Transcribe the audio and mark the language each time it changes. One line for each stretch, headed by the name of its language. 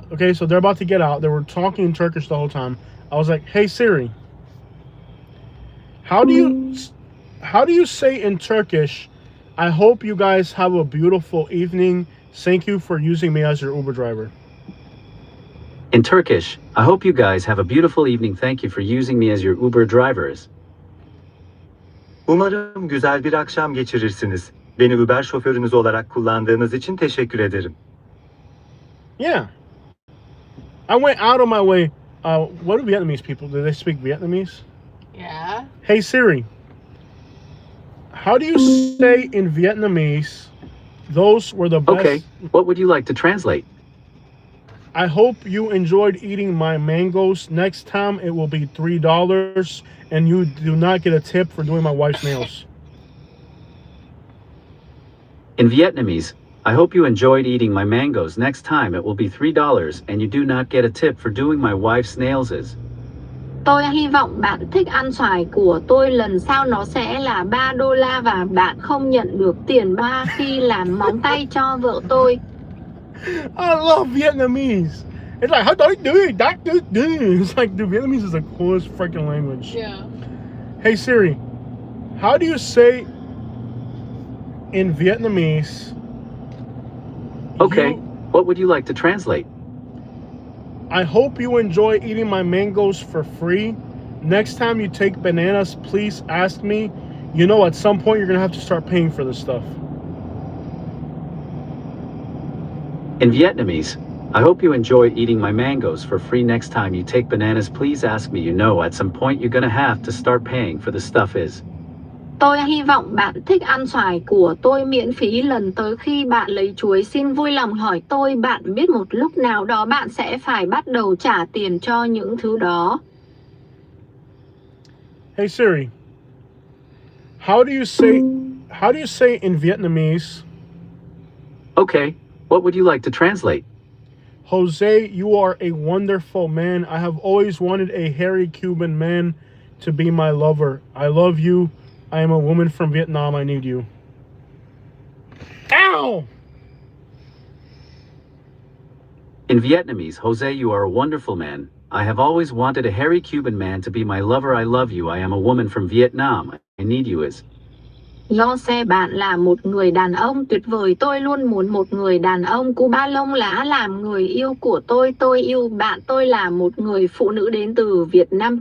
English: Okay, so they're about to get out. They were talking in Turkish the whole time. I was like, "Hey Siri, how do you say in Turkish, I hope you guys have a beautiful evening. Thank you for using me as your Uber driver." In Turkish, I hope you guys have a beautiful evening. Thank you for using me as your Uber drivers.
Turkish: Umarım güzel bir akşam geçirirsiniz. Beni Uber şoförünüz olarak kullandığınız için teşekkür ederim.
English: Yeah. I went out of my way. What do Vietnamese people? Do they speak Vietnamese? yeah. Hey Siri, how do you say in Vietnamese, those were the best? Okay, what would you like to translate? I hope you enjoyed eating my mangoes. Next time it will be $3, and you do not get a tip for doing my wife's nails. In Vietnamese, I hope you enjoyed eating my mangoes. Next time it will be $3 and you do not get a tip for doing my wife's nails.
Vietnamese: Tôi hy vọng bạn thích ăn xoài của tôi, lần sau nó sẽ là $3 và bạn không nhận được tiền ba khi làm móng tay cho vợ tôi.
English: I love Vietnamese. It's like, how do I do it? It's like, dude, Vietnamese is the coolest freaking language. Yeah. Hey Siri, how do you say in Vietnamese? Okay, what would you like to translate? I hope you enjoy eating my mangoes for free. Next time you take bananas, please ask me. You know, at some point you're gonna have to start paying for this stuff. In Vietnamese, I hope you enjoy eating my mangoes for free. Next time you take bananas, please ask me. You know, at some point you're gonna have to start paying for the stuff.
Vietnamese: Tôi hy vọng bạn thích ăn xoài của tôi miễn phí, lần tới khi bạn lấy chuối xin vui lòng hỏi tôi. Bạn biết một lúc nào đó bạn sẽ phải bắt đầu trả tiền cho những thứ đó.
English: Hey Siri, how do you say in Vietnamese? Okay, what would you like to translate? Jose, you are a wonderful man. I have always wanted a hairy Cuban man to be my lover. I love you. I am a woman from Vietnam. I need you. Ow! In Vietnamese, Jose, you are a wonderful man. I have always wanted a hairy Cuban man to be my lover. I love you. I am a woman from Vietnam. I need you.
Vietnamese: Jose, bạn là một người đàn ông tuyệt vời. Tôi luôn muốn một người đàn ông Cuba lông lá làm người yêu của tôi. Tôi yêu bạn. Tôi là một người phụ nữ đến từ Việt Nam.